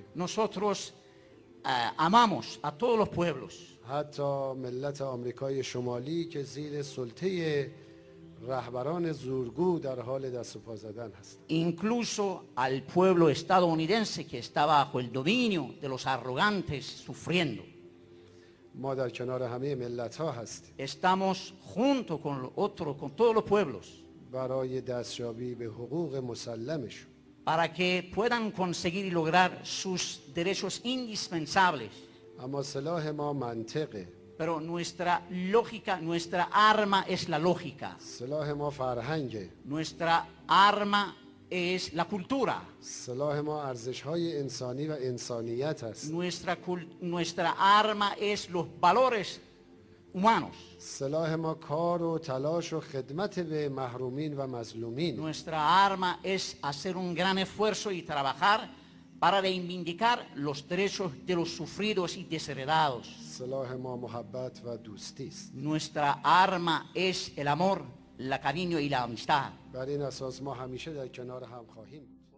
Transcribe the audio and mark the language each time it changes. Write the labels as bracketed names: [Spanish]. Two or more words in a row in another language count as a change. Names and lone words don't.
[Spanish] nosotros amamos a todos los pueblos. [Persian] حتی ملت آمریکای شمالی که زیر سلطه رهبران زورگو در حال دست و پا زدن هست. [Spanish] Incluso al pueblo estadounidense que está bajo el dominio de los arrogantes sufriendo. [Persian] ما در کنار همه ملت ها هستیم. [Spanish] Estamos junto con todos los pueblos. [Persian] برای دستیابی به حقوق مسلمشون. [Spanish] Para que puedan conseguir y lograr sus derechos indispensables. [Persian] اما سلاح ما منطقه. [Spanish] Pero nuestra lógica, nuestra arma es la lógica. [Persian] سلاح ما فرهنگه. [Spanish] Nuestra arma es la cultura. [Persian] سلاح ما ارزش‌های انسانی و انسانیت است. [Spanish] Nuestra arma es los valores humanos. [Persian] سلاح ما کار و تلاش و خدمت به محرومین و مظلومین. [Spanish] Nuestra arma es hacer un gran esfuerzo y trabajar para reivindicar los derechos de los sufridos y desheredados. [Persian] سلاح ما محبت و دوستی است. [Spanish] Nuestra arma es el amor, el cariño y la amistad. [Persian] بر این اساس ما همیشه در کنار هم خواهیم.